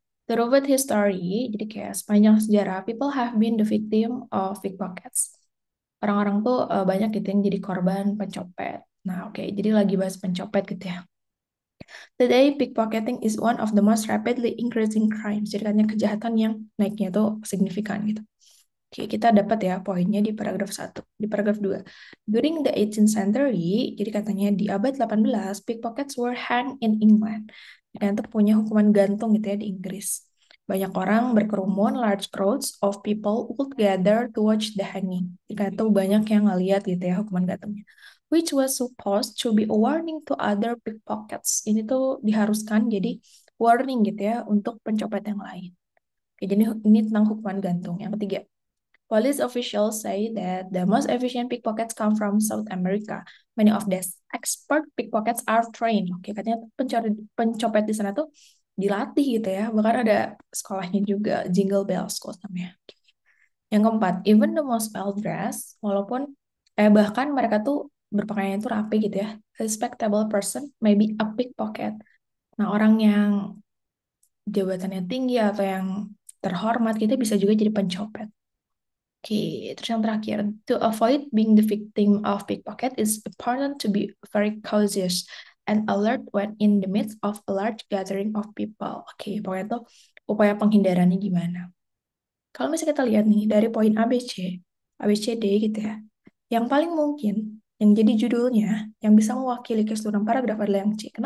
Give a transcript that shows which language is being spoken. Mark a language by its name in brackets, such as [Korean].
[English] Throughout history, [Indonesian] jadi kayak sepanjang sejarah, [English] people have been the victim of pickpockets. [Indonesian] Orang-orang tuh banyak gitu yang jadi korban pencopet. Nah, oke, jadi lagi bahas pencopet gitu ya. [English] Today, pickpocketing is one of the most rapidly increasing crimes. [Indonesian] Jadi katanya kejahatan yang naiknya itu signifikan gitu. Oke, kita dapat ya poinnya di paragraf 1. Di paragraf 2. [English] During the 18th century, [Indonesian] jadi katanya di abad 18, [English] pickpockets were hanged in England. [Indonesian] Dan itu punya hukuman gantung gitu ya di Inggris. Banyak orang berkerumun, [English] large crowds of people would gather to watch the hanging. [Indonesian] Jadi itu banyak yang ngeliat gitu ya hukuman gantungnya. [English] Which was supposed to be a warning to other pickpockets. [Indonesian] Ini tuh diharuskan jadi warning gitu ya untuk pencopet yang lain. Oke, jadi ini tentang hukuman gantung. Yang ketiga, [English] police officials say that the most efficient pickpockets come from South America. Many of these expert pickpockets are trained. [Indonesian] Oke, katanya pencopet di sana tuh dilatih gitu ya. Bahkan ada sekolahnya juga, Jingle Bell School namanya. Yang keempat, [English] even the most well dressed, [Indonesian] walaupun bahkan mereka tuh berpakaian itu rapi gitu ya. [English] A respectable person may be a pickpocket. [Indonesian] Nah, orang yang jabatannya tinggi atau yang terhormat kita bisa juga jadi pencopet. Oke, terus yang terakhir, [English] to avoid being the victim of pickpocket, it's important to be very cautious and alert when in the midst of a large gathering of people. [Indonesian] Oke, pokoknya tuh upaya penghindarannya gimana. Kalau misalnya kita lihat nih dari poin A, B, C, D gitu ya, yang paling mungkin yang jadi judulnya, yang bisa mewakili keseluruhan paragraf adalah yang C.